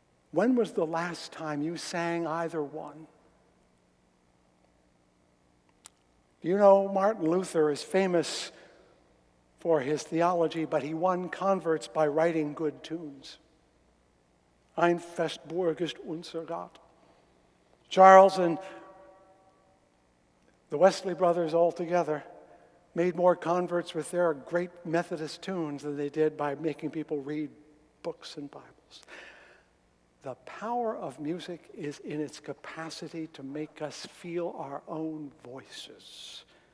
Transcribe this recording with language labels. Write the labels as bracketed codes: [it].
[en] When was the last time you sang either one? You know, Martin Luther is famous for his theology, but he won converts by writing good tunes. [de] Ein Festburg ist unser Gott. [en] Charles and the Wesley brothers all together made more converts with their great Methodist tunes than they did by making people read books and Bibles. The power of music is in its capacity to make us feel our own voices.